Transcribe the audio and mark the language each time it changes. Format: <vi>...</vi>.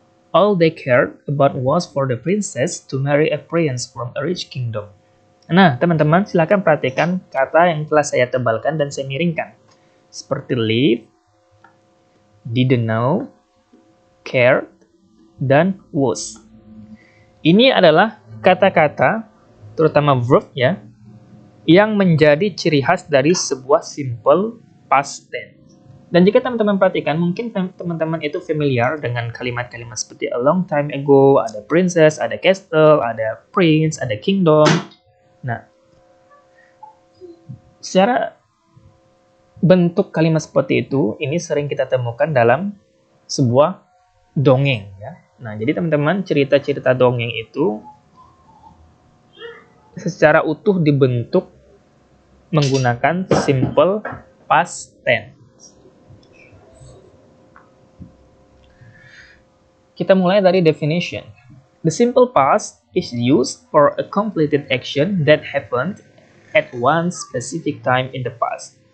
<en>All they cared about was for the princess to marry a prince from a rich kingdom.</en> <id>Nah, teman-teman, silakan perhatikan kata yang telah saya tebalkan dan saya miringkan. Seperti</id> <en>live, didn't know, cared,</en> <id>dan was. Ini adalah kata-kata, terutama verb ya, yang menjadi ciri khas dari sebuah simple past tense. Dan jika teman-teman perhatikan, mungkin teman-teman itu familiar dengan kalimat-kalimat seperti</id> <en>a long time ago,</en> <id>ada princess, ada castle, ada prince, ada kingdom. Nah, secara bentuk kalimat seperti itu, ini sering kita temukan dalam sebuah dongeng. Ya. Nah, jadi teman-teman, cerita-cerita dongeng itu secara utuh dibentuk menggunakan simple past tense. Kita mulai dari definition.</id> <en>The simple past is used for a completed action that happened at one specific time in the past.</en>